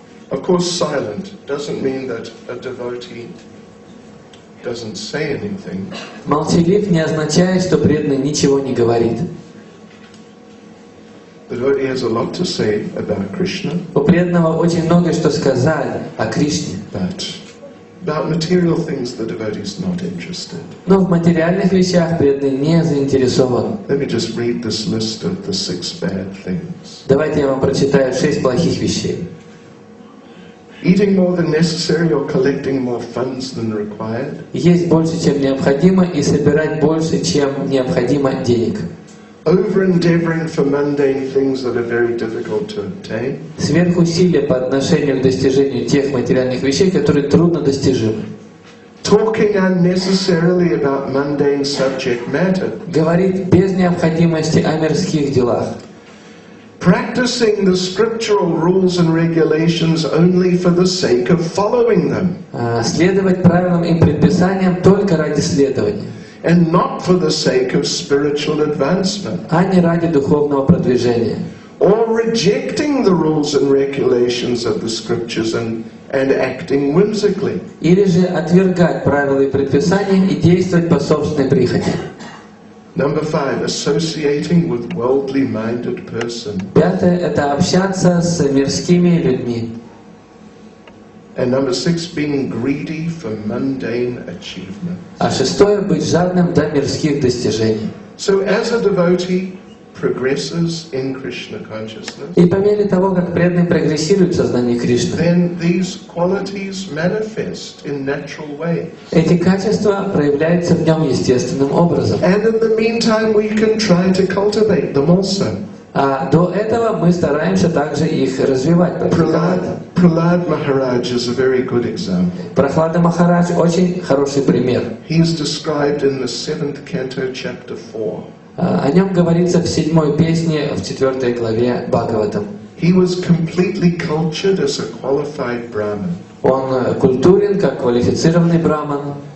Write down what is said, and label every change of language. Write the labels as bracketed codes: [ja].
[en] Of course, silent doesn't mean that a devotee doesn't say anything. [ru] Молчалив не означает, что преданный ничего не говорит. [en] The The devotee has a lot to say about Krishna, [ru] У преданного очень много что сказать о Кришне. [en] but about material things the devotee is not interested. [ru] Но в материальных вещах преданный не заинтересован. [en] Let me just read this list of the 6 bad things. [ru] Давайте я вам прочитаю 6 плохих вещей. [en] Eating more than necessary or collecting more funds than required. [ru] Есть больше, чем необходимо, и собирать больше, чем необходимо денег. [en] Over-endeavoring for mundane things that are very difficult to obtain. [ru] Сверхусилие по отношению к достижению тех материальных вещей, которые трудно достижимы. [en] Talking unnecessarily about mundane subject matter. [ru] Говорить без необходимости о мирских делах. [en] Practicing the scriptural rules and regulations only for the sake of following them. [ru] Следовать правилам и предписаниям только ради следования. [en] And not for the sake of spiritual advancement. [ru] А не ради духовного продвижения. [en] Or rejecting the rules and regulations of the scriptures and acting whimsically. [ru] Или же отвергать правила и предписания и действовать по собственной прихоти. [en] Number 5, associating with worldly minded person. [ru] 5. Это общаться с мирскими людьми. [en] And number 6, being greedy for mundane achievement. [ru] А 6. Быть жадным до мирских достижений. [en] So as a devotee progresses in Krishna consciousness, [ru] И по мере того, как преданный прогрессирует в сознании Кришны, [en] then these qualities manifest in natural ways. [ru] эти качества проявляются в нем естественным образом. [en] And in the meantime, we can try to cultivate them also. [ru] А до этого мы стараемся также их развивать, практиковать. [en] Prahlad Maharaj is a very good example. [ru] Прохлада Махарадж очень хороший пример. [en] He is described in the 7th canto, chapter 4. [ru] О нем говорится в 7 песне, в 4 главе Бхагаватам. [en] He was completely cultured as a qualified Brahmin. [ru] Он культурен, как квалифицированный браман.